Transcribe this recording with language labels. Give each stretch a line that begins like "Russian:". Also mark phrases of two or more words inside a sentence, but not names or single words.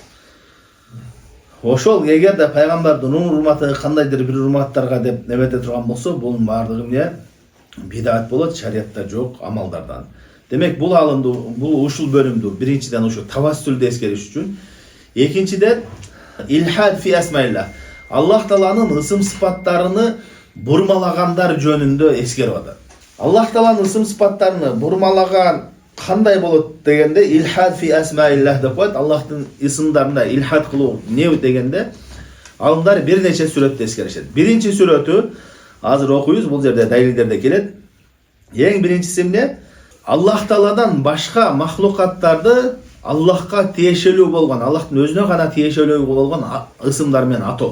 Kyrgyz: Ошол эгерде пайгамбардын урматы кандайдыр бир урматтарга деп небете турган болсо, бунун баардыгы эмне? Бидат болот, шариятта жок амалдардан. Демек бул алымды, бул ушул бөлүмдү биринчиден ушу тавассулду эскериш үчүн, экинчиден
Arabic: إلحاد في أسماء الله.
Kyrgyz: Аллах Тааланын ысым сыпаттарыны бурмалагандар жөнүндө эскерип атат. Аллах Тааланын ысым сыпаттарыны бурмалаган кандай болот дегенде
Arabic: إلحاد في أسماء الله
Kyrgyz: деп коет. Аллахтын ысымдарында илхад кылуу эмне дегенде алымдар бир нече сүрөттө эскеришет. Биринчи сүрөтү азыр окуйбуз, бул жерде далилдерде келет. Эң биринчиси эмне? Аллах Тааладан башка махлукаттарды Аллахка тиешелүү болгон, Аллахтын өзүнө гана тиешелүү болгон ысымдар менен атоо.